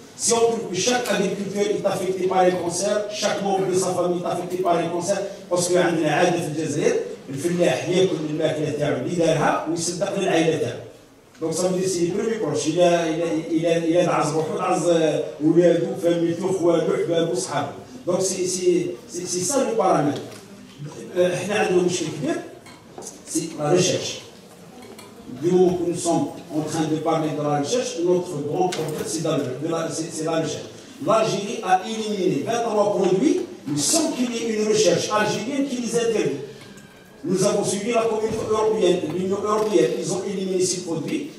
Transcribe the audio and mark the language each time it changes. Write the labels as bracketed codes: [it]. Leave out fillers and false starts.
[fr] Si on trouve que chaque agriculteur est affecté par un cancer, chaque membre de sa famille est affecté par un cancer, parce qu'il y a un [ar] عادة في الجزائر الفلاح ياكل الماكله تاعو اللي دارها ويصدق للعائله تاعو. [fr] Donc ça veut dire c'est les premiers proches. Il a [ar] دعز روحو دعز ولادو فاميلتو خوالو حبابو صحابو. [fr] Donc c'est ça le paramètre. [ar] احنا عندنا مشكل كبير [fr] c'est la recherche. Du moment que nous sommes en train de parler de la recherche, notre grand problème, c'est la recherche. L'Algérie a éliminé 23 produits, mais sans qu'il y ait une recherche algérienne qui les interdit. Nous avons suivi la communauté européenne, l'Union européenne, ils ont éliminé ces produits.